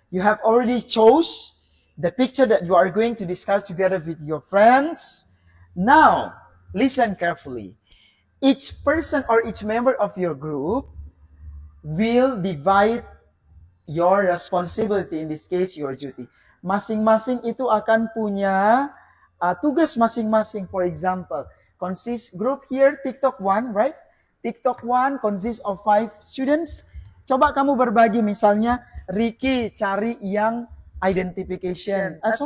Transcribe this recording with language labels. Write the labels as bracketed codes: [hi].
[en] You have already chose the picture that you are going to discuss together with your friends. Now, listen carefully. Each person or each member of your group will divide your responsibility, in this case, your duty. [id] Masing-masing itu akan punya tugas masing-masing. [en] For example, consists group here, TikTok 1, right? TikTok 1 consists of 5 students. [id] Coba kamu berbagi, misalnya Ricky cari yang identification.